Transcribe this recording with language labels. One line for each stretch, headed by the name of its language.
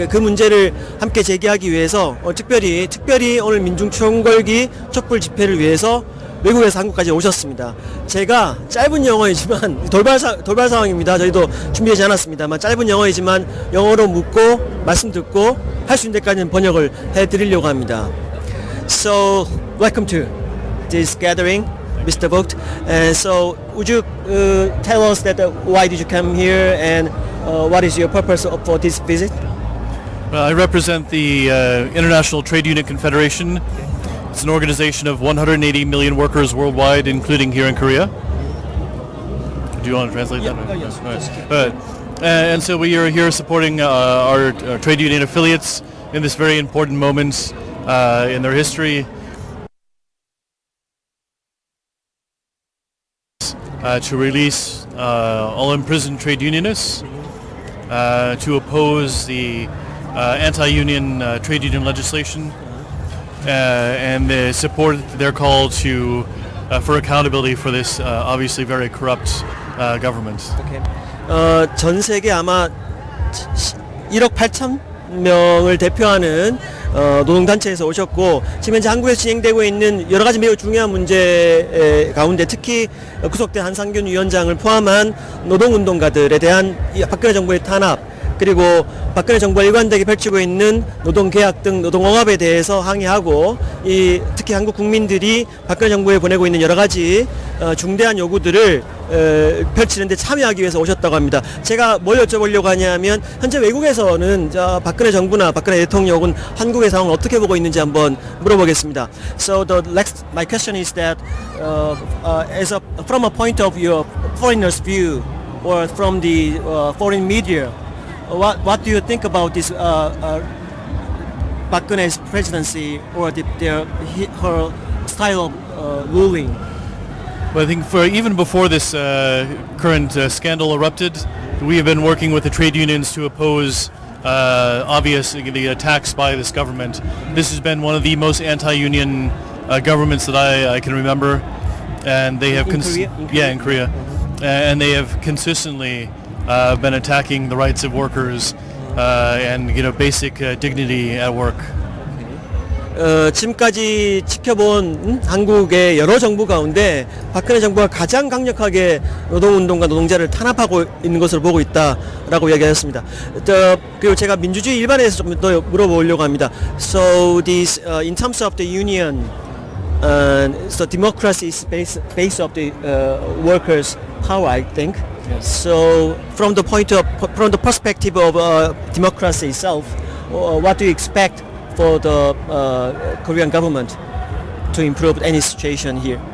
Korean: 그 문제를 함께 제기하기 위해서 특별히 오늘 민중 총궐기 촛불 집회를 위해서 외국에서 한국까지 오셨습니다. 제가 짧은 영어이지만 돌발 상황입니다. 저희도 준비하지 않았습니다만 짧은 영어이지만 영어로 묻고 말씀 듣고 할 수 있는 데까지는 번역을 해드리려고 합니다.
English: So welcome to this gathering, Mr. Vogt. And so would you tell us that why did you come here and what is your purpose for this visit? I represent the International Trade Union Confederation. It's an organization of 180 million workers worldwide, including here in Korea. Do you want to translate that? Yes. Right. And so we are here supporting our trade union affiliates in this very important moment in their history. To release all imprisoned trade unionists, to oppose the anti-union trade union legislation, and support their call to for accountability for this obviously very corrupt government.
Korean: 전 세계 아마 1억 8천 명을 대표하는 노동단체에서 오셨고, 지금 현재 한국에서 진행되고 있는 여러 가지 매우 중요한 문제 가운데 특히 구속된 한상균 위원장을 포함한 노동운동가들에 대한 박근혜 정부의 탄압, 그리고 박근혜 정부가 일관되게 펼치고 있는 노동계약 등 노동억압에 대해서 항의하고, 특히 한국 국민들이 박근혜 정부에 보내고 있는 여러 가지 중대한 요구들을 펼치는 데 참여하기 위해서 오셨다고 합니다. 제가 뭘 여쭤보려고 하냐면, 현재 외국에서는 박근혜 정부나 박근혜 대통령은 한국의 상황을 어떻게 보고 있는지 한번 물어보겠습니다.
English: So my question is that from a point of your foreigner's view or from the foreign media, what do you think about this Park-geunhye's presidency or her style of ruling? Well, I think even before this current scandal erupted, we have been working with the trade unions to oppose obviously attacks by this government. This has been one of the most anti-union governments that I can remember, and they have in Korea? And they have consistently been attacking the rights of workers and basic dignity at work.
Korean: 지금까지 지켜본 한국의 여러 정부 가운데 박근혜 정부가 가장 강력하게 노동운동가 노동자를 탄압하고 있는 것으로 보고 있다라고 이야기하셨습니다. 그리고 제가 민주주의 일반에서 좀 더 물어보려고 합니다.
English: So this in terms of the union, so democracy is base of the workers' power, I think. Yes. So from the perspective of democracy itself, what do you expect for the Korean government to improve any situation here?